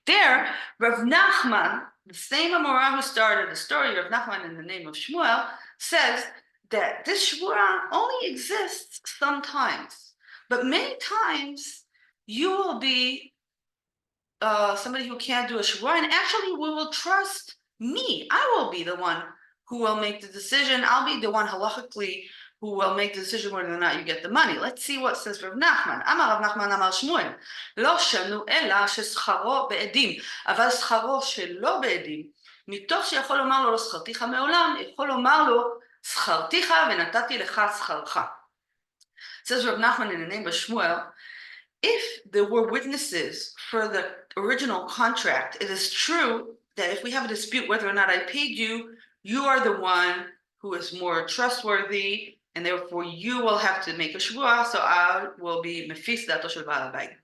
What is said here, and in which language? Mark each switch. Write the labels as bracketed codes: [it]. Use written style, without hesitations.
[en] There, Rav Nachman, the same Amora who started the story of Nachman in the name of Shmuel, says that this shvuah only exists sometimes, but many times you will be somebody who can't do a shvuah, and actually we will trust me. I will be the one who will make the decision. I'll be the one halachically who will make the decision whether or not you get the money. Let's see what says Rav Nachman. [he] Amar Rav Nachman Amar Shmuel, לא שנו אלא ששכרו בעדים, אבל שכרו שלא בעדים, מתוך שיכול לומר לו לא שכרתיך מעולם, יכול לומר לו שכרתיך ונתתי לך שכרך. [en] Says Rav Nachman in the name of Shmuel, if there were witnesses for the original contract, it is true that if we have a dispute whether or not I paid you, you are the one who is more trustworthy, and therefore you will have to make a shvuah, so I will be [he] mefis dato shel baal habayit.